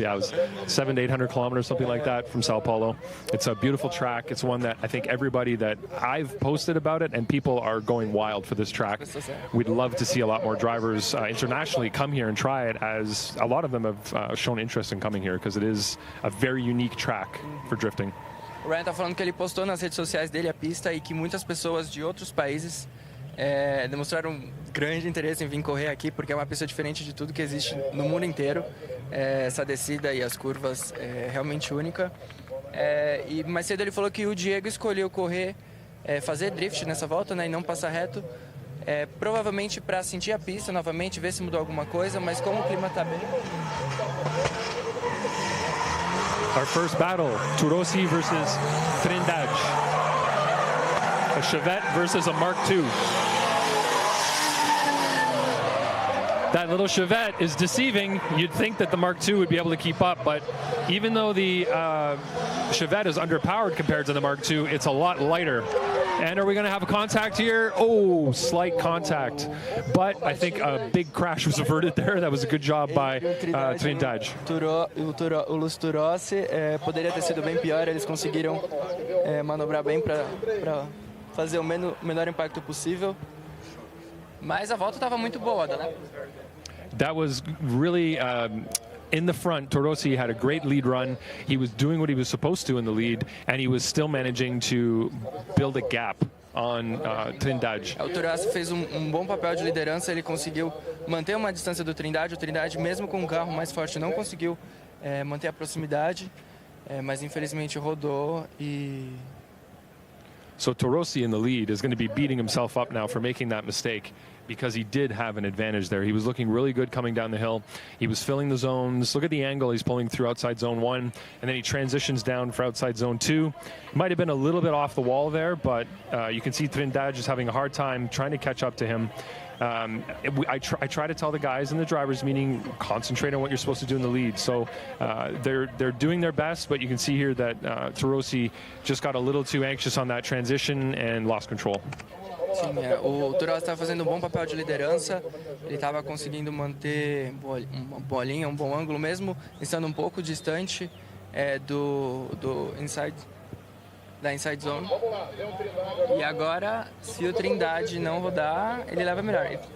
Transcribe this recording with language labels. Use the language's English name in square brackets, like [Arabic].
[English] Yeah, it was 700 to 800 kilometers, something like that, from Sao Paulo. It's a beautiful track. It's one that I think everybody that I've posted about it, and people are going wild for this track. We'd love to see a lot more drivers internationally come here and try it, as a lot of them have shown interest in coming here because it is a very unique track for drifting. [Portuguese] O Ryan tá falando que ele postou nas redes sociais dele a pista e que muitas pessoas de outros países demonstraram grande interesse em vir correr aqui, porque é uma pista diferente de tudo que existe no mundo inteiro. Essa descida e as curvas é realmente única. E mais cedo ele falou que o Diego escolheu correr, fazer drift nessa volta, né, e não passar reto. Provavelmente para sentir a pista novamente, ver se mudou alguma coisa, mas como o clima está bem. [English] Our first battle, Turossi versus Trindade. A Chevette versus a Mark II. that little Chevette is deceiving. You'd think that the Mark II would be able to keep up, but even though the Chevette is underpowered compared to the Mark II, it's a lot lighter. And are we going to have a contact here? Oh, slight contact. But I think a big crash was averted there. That was a good job by Trindade. [Portuguese] O Luz Turossi poderia ter sido bem pior. Eles conseguiram manobrar bem para fazer o menor impacto possível. Mas a volta estava muito boa, né? [English] That was really in the front. Torossi had a great lead run. He was doing what he was supposed to in the lead, and he was still managing to build a gap on Trindade. [Portuguese] O Torossi fez bom papel de liderança. Ele conseguiu manter uma distância do Trindade. O Trindade, mesmo com um carro mais forte, não conseguiu manter a proximidade, mas infelizmente rodou e... [English] So Torossi in the lead is going to be beating himself up now for making that mistake, because he did have an advantage there. He was looking really good coming down the hill. He was filling the zones. Look at the angle he's pulling through outside zone 1, and then he transitions down for outside zone 2. Might have been a little bit off the wall there, but you can see Trindade is having a hard time trying to catch up to him. I try to tell the guys in the drivers' meeting, concentrate on what you're supposed to do in the lead. So they're doing their best, but you can see here that Torossi just got a little too anxious on that transition and lost control. [Portuguese] Sim, o Turossi estava fazendo bom papel de liderança. Ele estava conseguindo manter uma bolinha, bom ângulo, mesmo estando pouco distante do inside. Da inside zone. E agora, se o Trindade não rodar, ele leva melhor.